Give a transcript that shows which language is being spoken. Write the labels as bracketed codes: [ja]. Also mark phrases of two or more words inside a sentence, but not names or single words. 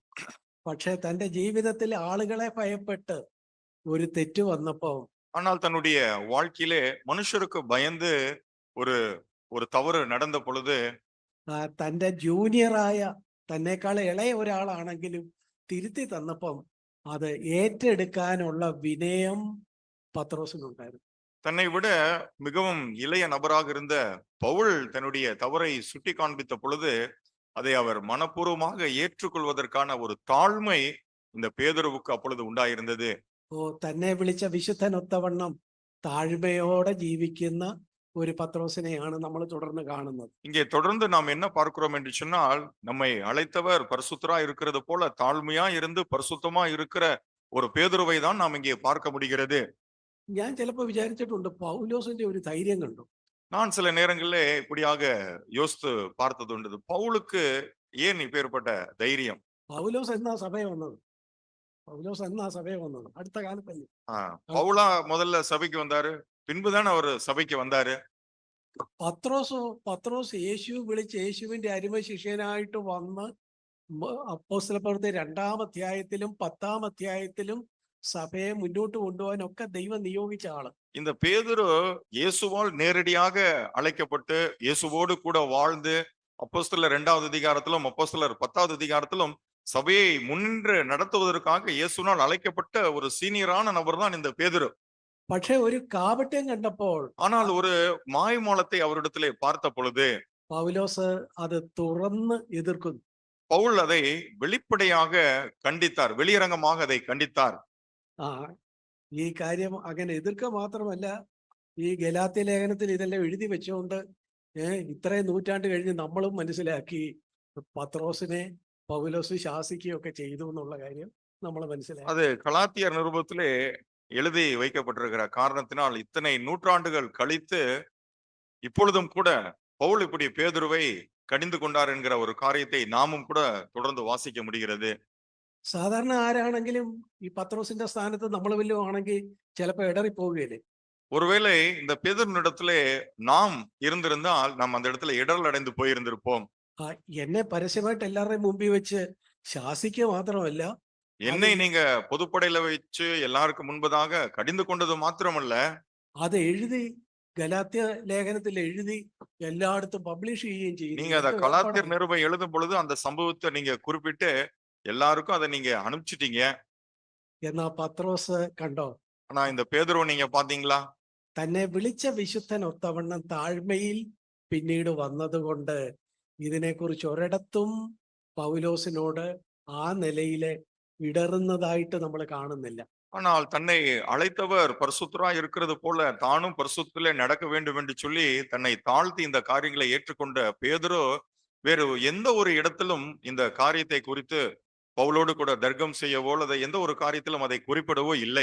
[ml] പക്ഷെ തന്റെ ജീവിതത്തിൽ ആളുകളെ ഭയപ്പെട്ട് ഒരു തെറ്റ് വന്നപ്പോ [ta] ஆனால் தன்னுடைய வாழ்க்கையிலே மனுஷருக்கு பயந்து ஒரு ஒரு தவறு நடந்த பொழுது [ml] തന്റെ ജൂനിയറായ തന്നെക്കാൾ ഇളയ ഒരാളാണെങ്കിലും തിരുത്തി തന്നപ്പം അത് ഏറ്റെടുക്കാനുള്ള വിനയം പത്രോസിനുണ്ടായിരുന്നു. [ta] தன்னை விட மிகவும் இளைய நபராக இருந்த பவுல் தன்னுடைய தவறை சுட்டி காண்பித்த பொழுது அதை அவர் மனப்பூர்வமாக ஏற்றுக்கொள்வதற்கான ஒரு தாழ்மை இந்த பேதுருவுக்கு அப்பொழுது உண்டாயிருந்தது. [ml] തന്നെ വിളിച്ച വിശുദ്ധനൊത്തവണ്ണം താഴ്മയോടെ ജീവിക്കുന്ന ഒരു പത്രോസിനെയാണ് നമ്മൾ തുടർന്ന് കാണുന്നത്. [ta] இங்கே தொடர்ந்து நாம் என்ன பார்க்கிறோம் என்று சொன்னால், நம்மை அழைத்தவர் பரிசுத்தரா இருக்கிறது போல தாழ்மையா இருந்து பரிசுத்தமா இருக்கிற ஒரு பேதுருவை தான் நாம் இங்கே பார்க்க முடிகிறது. [ml] ഞാൻ ചിലപ്പോൾ വിചാരിച്ചിട്ടുണ്ട്, പൗലോസിന്റെ ഒരു ധൈര്യം കണ്ടു. [ta] நான் சில நேரங்களிலே இப்படியாக யோசித்து பார்த்தது உண்டு. பவுலுக்கு ஏன் இப்பேற்பட்ட தைரியம்? [ml] പൗലോസ് എന്നാ സഭയെ വന്നത്? പൗലോസ് എന്നാ സഭയെ വന്നത്? അടുത്ത കാലത്തല്ലേ. [ta] பவுலா முதல்ல சபைக்கு வந்தாரு, பின்புதான் அவர் சபைக்கு வந்தாரு. [ml] പത്രോസ് യേശു വിളിച്ച് യേശുവിന്റെ അരുമ ശിഷ്യനായിട്ട് വന്ന് അപ്പോസ്തലപ്രവൃത്തി 2-ാം അധ്യായത്തിലും 10-ാം അധ്യായത്തിലും സഭയെ മുന്നോട്ട് കൊണ്ടുപോകാനൊക്കെ ദൈവം നിയോഗിച്ച ആള്. [ta] இந்த பேதுரு இயேசுவால் நேரடியாக அழைக்கப்பட்டு இயேசுவோடு கூட வாழ்ந்து அப்போஸ்தலர் 2வது அதிகாரத்திலும் அப்போஸ்தலர் 10வது அதிகாரத்திலும் சபையை முன்னின்று நடத்துவதற்காக இயேசுனால் அழைக்கப்பட்ட ஒரு சீனியரான நபர் தான் இந்த பேதுரு. [ml] പക്ഷെ ഒരു കാപട്യം കണ്ടപ്പോൾ, [ta] ஆனால் ஒரு மாய்மாலத்தை அவரிடத்திலே பார்த்த பொழுது [ml] പൗലോസ് അത് തുറന്ന് എതിർക്കുന്നു. [ta] பவுல் அதை வெளிப்படையாக கண்டித்தார், வெளியரங்கமாக அதை கண்டித்தார். [ml] ഈ കാര്യം അങ്ങനെ എതിർക്കുക മാത്രമല്ല, ഈ ഗലാത്യ ലേഖനത്തിൽ ഇതെല്ലാം എഴുതി വെച്ചുകൊണ്ട് ഇത്രയും നൂറ്റാണ്ട് കഴിഞ്ഞ് നമ്മളും മനസ്സിലാക്കി പത്രോസിനെ പൗലോസ് ശാസിക്കുകയൊക്കെ ചെയ്തു എന്നുള്ള കാര്യം നമ്മൾ മനസ്സിലാക്കി. [ta] அது கலாத்தியர் நிருபத்திலே எழுதி வைக்கப்பட்டிருக்கிற காரணத்தினால் இத்தனை நூற்றாண்டுகள் கழித்து இப்பொழுதும் கூட பவுல் இப்படி பேதுருவை கடிந்து கொண்டார் என்கிற ஒரு காரியத்தை நாமும் கூட தொடர்ந்து வாசிக்க முடிகிறது. [ml] സാധാരണ ആരാണെങ്കിലും ഈ പത്രോസിന്റെ സ്ഥാനത്ത് നമ്മൾ വല്ലതും ആണെങ്കിൽ ചിലപ്പോൾ ഇടറി പോവുകയില്ലേ. [ta] ஒருவேளை இந்த பேதுருவினிடத்திலே நாம் இருந்திருந்தால் நாம் அந்த இடத்துல இடரல் அடைந்து போயிருந்திருப்போம். [ml] എന്നെ പരസ്യമായിട്ട് എല്ലാവരുടെയും മുമ്പിൽ വെച്ച് ശാസിക്കുക മാത്രമല്ല, [ta] என்னை நீங்க பொதுப்படையில வச்சு எல்லாருக்கும் முன்பதாக கடிந்து கொண்டது மாத்திரமல்ல, [ml] അത് എഴുതി ഗലാത്യ ലേഖനത്തിൽ എഴുതി എല്ലായിടത്തും പബ്ലിഷ് ചെയ്യുകയും ചെയ്യുന്നു. [ta] நீங்க அத [ml] എന്ത് [ta] கலாத்தியர் [ml] വേർപാടാണ്. [ta] நிருபம் எழுதும் பொழுது அந்த சம்பவத்தை நீங்க குறிப்பிட்டு எல்லாருக்கும் அதை நீங்க அனுப்பிச்சிட்டீங்க. [ml] എന്നാ പത്രോസ് കണ്ടോ, [ta] ஆனா இந்த பேதுருவை நீங்க பாத்தீங்களா? [ml] തന്നെ വിളിച്ച വിശുദ്ധൻ ഒത്തവണ്ണം താഴ്മയിൽ പിന്നീട് വന്നതുകൊണ്ട് ഇതിനെക്കുറിച്ച് ഒരിടത്തും പൗലോസിനോട് ആ നിലയില് ഇടറുന്നതായിട്ട് നമ്മൾ കാണുന്നില്ല. [ta] ஆனால் தன்னை அழைத்தவர் பரிசுத்தராய் இருக்கிறது போல தானும் பரிசுத்திலே நடக்க வேண்டும் என்று சொல்லி தன்னை தாழ்த்தி இந்த காரியங்களை ஏற்றுக்கொண்ட பேதுரு வேறு எந்த ஒரு இடத்திலும் இந்த காரியத்தை குறித்து பவுலோடு கூட தர்க்கம் செய்யவோ அல்லது எந்த ஒரு காரியத்திலும் அதை குறிப்பிடவோ இல்லை.